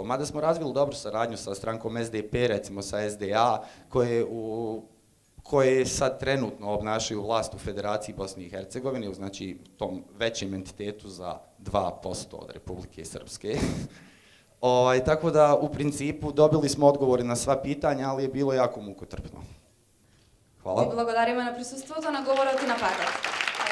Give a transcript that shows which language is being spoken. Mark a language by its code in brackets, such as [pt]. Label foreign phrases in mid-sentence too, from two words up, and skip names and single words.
[bs] Mada smo razvili dobru saradnju sa strankom SDP, recimo sa SDA, koje sad trenutno obnašaju vlast u Federaciji Bosne i Hercegovine, znači tom većem entitetu za 2% od Republike Srpske. Tako da, u principu, dobili smo odgovore na sva pitanja, ali je bilo jako mukotrpno. Hvala. [mk] И благодариме на присуството, на говорот и на патот.